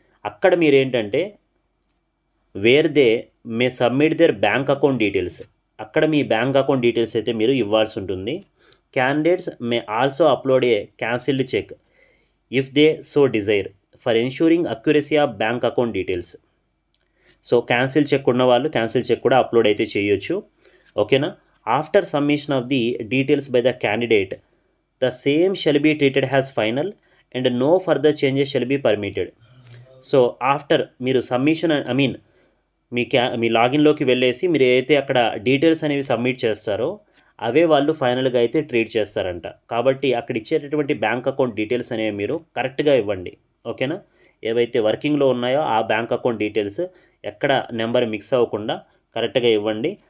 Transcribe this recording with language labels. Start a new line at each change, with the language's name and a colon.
Telugu: అక్కడ మీరు ఏంటంటే
English: where they may submit their bank account details,
Telugu: అక్కడ మీ బ్యాంక్ అకౌంట్ డీటెయిల్స్ అయితే మీరు ఇవ్వాల్సి ఉంటుంది.
English: Candidates may also upload a cancelled cheque if they so desire for ensuring accuracy of bank account details.
Telugu: So cancel cheque ఉన్న వాళ్ళు cancel cheque కూడా upload అయితే చేయొచ్చు. ఓకేనా.
English: After submission of the details by the candidate the same shall be treated as final and no further changes shall be permitted.
Telugu: So after మీరు submission మీ లాగిన్లోకి వెళ్ళేసి మీరు ఏదైతే అక్కడ డీటెయిల్స్ అనేవి సబ్మిట్ చేస్తారో అవే వాళ్ళు ఫైనల్గా అయితే ట్రీట్ చేస్తారంట. కాబట్టి అక్కడ ఇచ్చేటటువంటి బ్యాంక్ అకౌంట్ డీటెయిల్స్ అనేవి మీరు కరెక్ట్గా ఇవ్వండి. ఓకేనా, ఏవైతే వర్కింగ్లో ఉన్నాయో ఆ బ్యాంక్ అకౌంట్ డీటెయిల్స్ ఎక్కడ నెంబర్ మిక్స్ అవ్వకుండా కరెక్ట్గా ఇవ్వండి.